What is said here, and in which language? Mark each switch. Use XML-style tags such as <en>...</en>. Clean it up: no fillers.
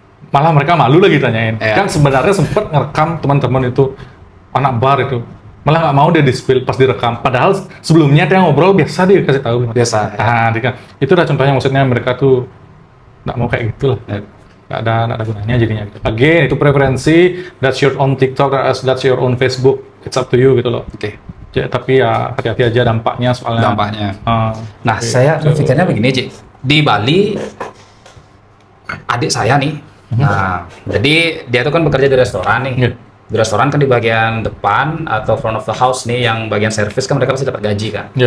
<id>Malah mereka malu lagi tanyain. Kan sebenarnya sempat ngerekam teman-teman itu anak bar itu. Malah nggak mau dia di-spill pas direkam. Padahal sebelumnya dia ngobrol biasa dia kasih tahu. Biasa. Itu udah contohnya maksudnya mereka tuh nggak mau kayak gitu lah. Nggak ada gunanya jadinya gitu. Again, itu preferensi.</id> <en>That's your own TikTok, that's your own Facebook. It's up to you</en> <id>gitu loh. Tapi ya hati-hati aja dampaknya soalnya. Nah, saya berpikirnya begini, Ci. Di Bali, adik saya nih. Nah, jadi dia tuh kan bekerja di restoran nih. Di restoran kan di bagian depan atau front of the house nih, yang bagian service kan mereka pasti dapat gaji kan.</id>